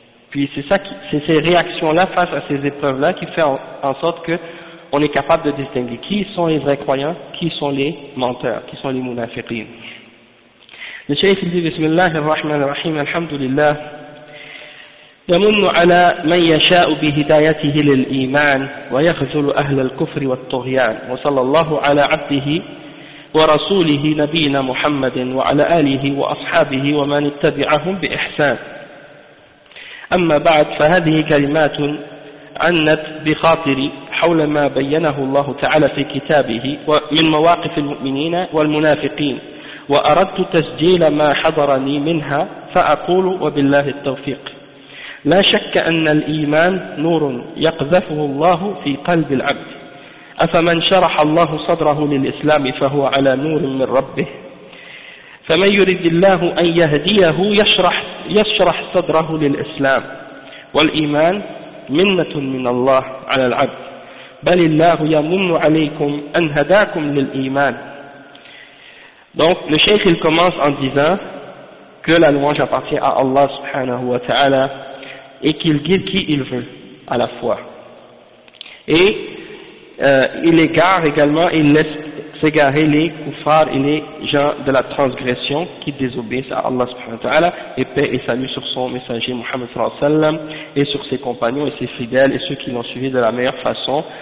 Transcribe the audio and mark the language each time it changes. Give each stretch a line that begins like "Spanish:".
French: Puis c'est ces réactions-là face à ces épreuves-là qui fait en sorte qu'on est capable de distinguer qui sont les vrais croyants, qui sont les menteurs, qui sont les munafiqin. Le Cheikh dit
Arabic: « Bismillah ar-Rahman ar-Rahim, alhamdulillah, يمن على من يشاء بهدايته للإيمان ويخذل أهل الكفر والطغيان وصلى الله على عبده ورسوله نبينا محمد وعلى آله وأصحابه ومن اتبعهم بإحسان أما بعد فهذه كلمات عنت بخاطري حول ما بينه الله تعالى في كتابه من مواقف المؤمنين والمنافقين وأردت تسجيل ما حضرني منها فأقول وبالله التوفيق لا شك أن الإيمان نور يقذفه الله في قلب العبد أفمن شرح الله صدره للإسلام فهو على نور من ربه فمن يريد الله أن يهديه يشرح صدره للإسلام والإيمان منة من الله على العبد بل الله يمن عليكم أن هداكم للإيمان.
French: Donc le cheikh il commence en disant que la louange appartient à Allah subhanahu wa ta'ala et qu'il guide qui il veut à la foi. Et il égare également, il laisse s'égarer les koufars et les gens de la transgression qui désobéissent à Allah subhanahu wa ta'ala, et paix et salut sur son messager Muhammad sallallahu alayhi wa sallam et sur ses compagnons et ses fidèles et ceux qui l'ont suivi de la meilleure façon.